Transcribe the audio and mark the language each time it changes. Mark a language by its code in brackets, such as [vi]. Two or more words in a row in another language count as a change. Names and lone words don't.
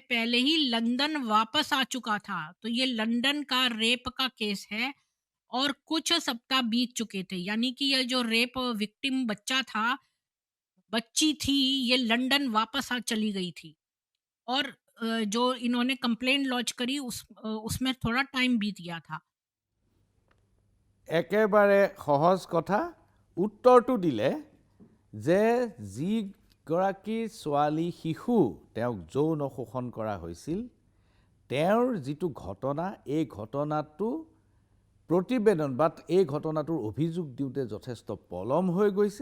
[hi] पहले ही लंदन वापस आ चुका था, तो ये लंदन का रेप का केस है और कुछ सप्ताह बीत चुके थे। यानी कि ये जो [en] rape victim [hi] बच्ची थी, ये लंदन वापस आ चली गई थी, और जो इन्होंने [en] complaint launch [hi] करी उसमें थोड़ा टाइम बीत गया था। [as] একেবাৰে সহজ কথা। উত্তৰটো দিলে যে যিগৰাকী ছোৱালী শিশু তেওঁক যৌন শোষণ কৰা হৈছিল, তেওঁৰ যিটো ঘটনা, এই ঘটনাটো প্ৰতিবেদন বা এই ঘটনাটোৰ অভিযোগ দিওঁতে যথেষ্ট পলম হৈ গৈছে।